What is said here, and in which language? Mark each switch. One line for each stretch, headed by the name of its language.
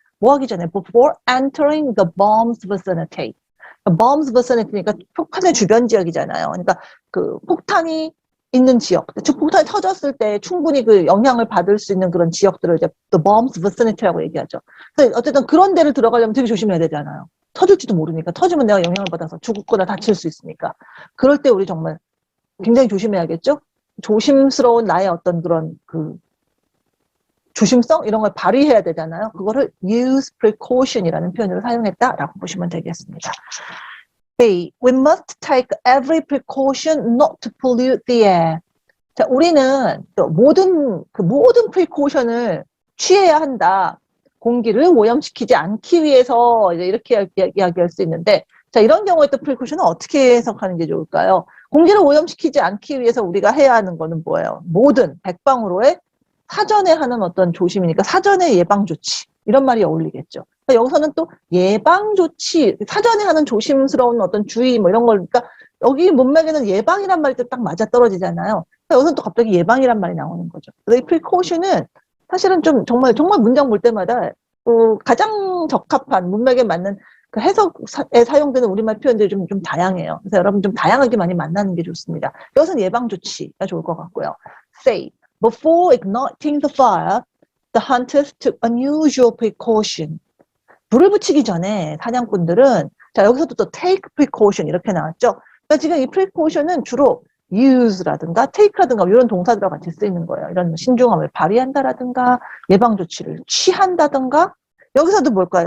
Korean: 뭐 하기 전에
English: before entering the bomb's vicinity.
Korean: bomb's vicinity니까 폭탄의 주변 지역이잖아요. 그러니까 그 폭탄이 있는 지역, 즉 폭탄이 터졌을 때 충분히 그 영향을 받을 수 있는 그런 지역들을 이제
English: the bomb's vicinity
Korean: 라고 얘기하죠. 그래서 어쨌든 그런 데를 들어가려면 되게 조심해야 되잖아요. 터질지도 모르니까. 터지면 내가 영향을 받아서 죽거나 다칠 수 있으니까. 그럴 때 우리 정말 굉장히 조심해야겠죠? 조심스러운 나의 어떤 그런 그 조심성 이런 걸 발휘해야 되잖아요. 그거를
English: use precaution
Korean: 이라는 표현으로 사용했다라고 보시면 되겠습니다. B.
English: We must take every precaution not to pollute the air.
Korean: 자, 우리는 또 모든 precaution을 취해야 한다. 공기를 오염시키지 않기 위해서 이제 이렇게 이야기할 수 있는데, 자, 이런 경우에 또 precaution은 어떻게 해석하는 게 좋을까요? 공기를 오염시키지 않기 위해서 우리가 해야 하는 거는 뭐예요? 모든 백방으로의 사전에 하는 어떤 조심이니까 사전의 예방조치. 이런 말이 어울리겠죠. 그러니까 여기서는 또 예방조치, 사전에 하는 조심스러운 어떤 주의 뭐 이런 걸, 그러니까 여기 문맥에는 예방이란 말이 딱 맞아떨어지잖아요. 여기서는 또 갑자기 예방이란 말이 나오는 거죠. 그래서 이 precaution은 사실은 좀 정말 문장 볼 때마다 가장 적합한 문맥에 맞는 그 해석에 사용되는 우리말 표현들이 좀 다양해요. 그래서 여러분 좀 다양하게 많이 만나는 게 좋습니다. 여기서는 예방조치가 좋을 것 같고요.
English: Say, before igniting the fire, the hunters took unusual precaution.
Korean: 불을 붙이기 전에 사냥꾼들은 자 여기서도 또
English: take precaution
Korean: 이렇게 나왔죠. 그러니까 지금 이 precaution은 주로 use라든가 take라든가 이런 동사들과 같이 쓰이는 거예요. 이런 신중함을 발휘한다라든가 예방 조치를 취한다든가 여기서도 뭘까요?